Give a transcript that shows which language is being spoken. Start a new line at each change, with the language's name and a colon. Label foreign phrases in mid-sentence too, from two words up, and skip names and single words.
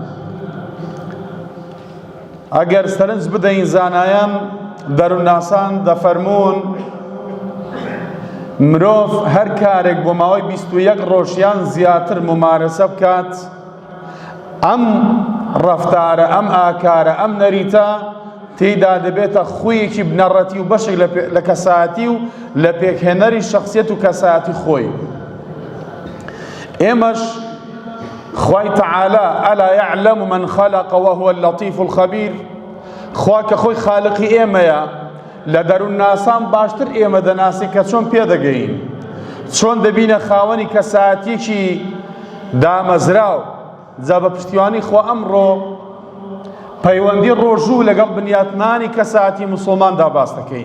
Central Kurdish: ئەگەر سەرنج بدەین زانایان دەروونناسان دەفەرمون مرۆڤ هەر کارێک بۆ ماوەی 21 ڕۆژیان زیاتر ممارەسە بکات، ئەم ڕەفتارە ئەم ئاکارە ئەم نەریتە تێیدا دەبێتە خویەکی بنەڕەتی و بەشێک لە کەسایەتی و لە پێکهێنەری شەخسیەت و کەسایەتی خۆی. ئێمەش خوای تەعالە
Arabic: ئەلا یعلم من خەلق وهو اللطیف الخەبیر،
Central Kurdish: خوا کە خۆی خالقی ئێمەیە لە دەروونناسان باشتر ئێمە دەناسی کە چۆن پێدەگەین، چۆن دەبینە خاوەنی کەسایەتیەکی دامەزراو. جا بە پشتیوانی خوا ئەمڕۆ پەیوەندی ڕۆژوو لەگەڵ بنیاتنانی کەسایەتی موسڵماندا باس دەکەین.